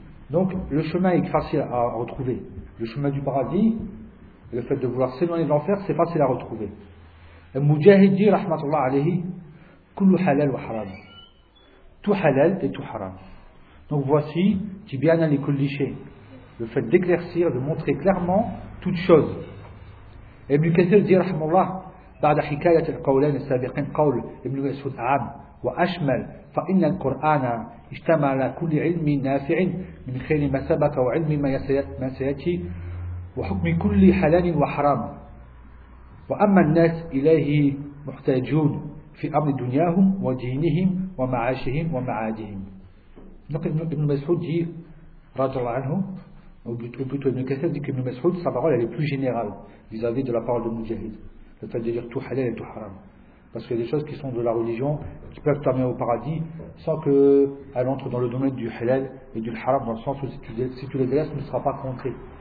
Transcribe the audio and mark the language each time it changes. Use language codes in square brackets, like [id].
[fr] Donc le chemin est facile à retrouver. Le chemin du paradis, le fait de vouloir s'éloigner de l'enfer, c'est facile à retrouver. Et Mujahid dit, rahmatullah alayhi, [ar] kullu halal wa haram. [fr] Tout halal et tout haram. Donc voici, [ar] tibiana li kulli shay. [fr] Le fait d'éclaircir, de montrer clairement toute chose. Et Ibn Kathir dit, [ar] rahmatullah, بعد حكاية القولين السابقين قول ابن مسعود عام وأشمل فإن القرآن اشتمل على كل علم نافع من خير ما سبق وعلم ما سيأتي وحكم كل حلال وحرام وأما الناس إليه محتاجون في أمر دنياهم ودينهم ومعاشهم ومعادهم. [fr] Donc Ibn Mas'ud dit, radhiyallahu anhu, ou plutôt Ibn Kathir dit qu'Ibn Mas'ud, sa parole elle est plus générale vis-à-vis de la parole de Mujahid. C'est-à-dire tout halal et tout haram. Parce qu'il y a des choses qui sont de la religion qui peuvent t'amener au paradis sans qu'elles entrent dans le domaine du halal et du haram, dans le sens où si tu les délaisses, tu ne seras pas contré.